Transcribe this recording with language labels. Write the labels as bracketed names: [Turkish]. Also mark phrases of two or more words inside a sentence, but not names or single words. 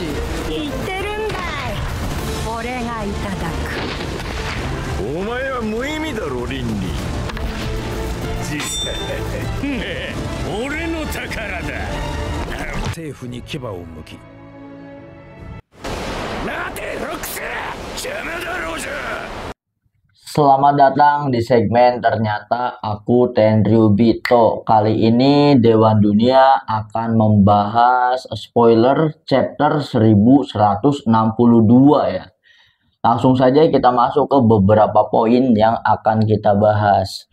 [Japanese] 言ってるんだい。俺がいただく。お前は無意味だろ、リンリン。俺の宝だ。政府に牙を向き、待てロックス、邪魔だろうじゃ。 [Indonesian] Selamat datang di segmen Ternyata Aku Tenryubito. Kali ini Dewan Dunia akan membahas spoiler chapter 1162 ya. Langsung saja kita masuk ke beberapa poin yang akan kita bahas.